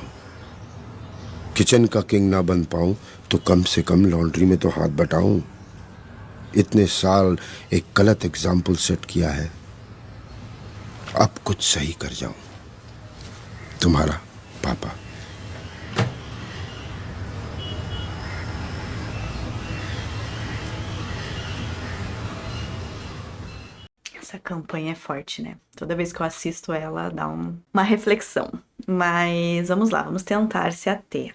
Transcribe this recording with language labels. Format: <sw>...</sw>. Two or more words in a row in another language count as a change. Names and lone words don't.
<hi>किचन का किंग ना बन पाऊं तो कम से कम लॉन्ड्री में तो हाथ बटाऊं। इतने साल एक गलत</hi> <en>example set</en> <hi>किया है, अब कुछ सही कर जाऊं। तुम्हारा पापा।</hi> <pt>Essa campanha é forte, né? Toda vez que eu assisto ela, dá uma reflexão. Mas vamos lá, vamos tentar se ater.</pt>